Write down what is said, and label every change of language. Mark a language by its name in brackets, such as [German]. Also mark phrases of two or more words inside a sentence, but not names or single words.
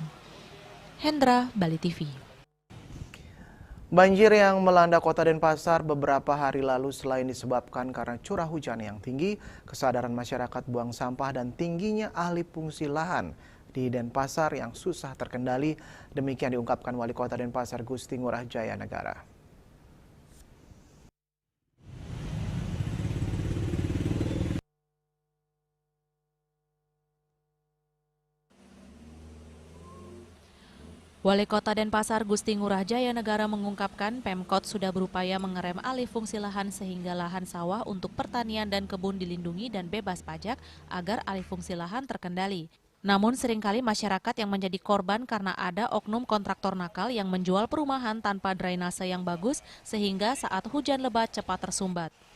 [Indonesian] Hendra, Bali TV. Banjir yang melanda kota Denpasar beberapa hari lalu selain disebabkan karena curah hujan yang tinggi, kesadaran masyarakat buang sampah dan tingginya alih fungsi lahan di Denpasar yang susah terkendali. Demikian diungkapkan Wali Kota Denpasar Gusti Ngurah Jaya Negara. Wali Kota Denpasar Gusti Ngurah Jaya Negara mengungkapkan Pemkot sudah berupaya mengerem alih fungsi lahan sehingga lahan sawah untuk pertanian dan kebun dilindungi dan bebas pajak agar alih fungsi lahan terkendali. Namun seringkali masyarakat yang menjadi korban karena ada oknum kontraktor nakal yang menjual perumahan tanpa drainase yang bagus sehingga saat hujan lebat cepat tersumbat.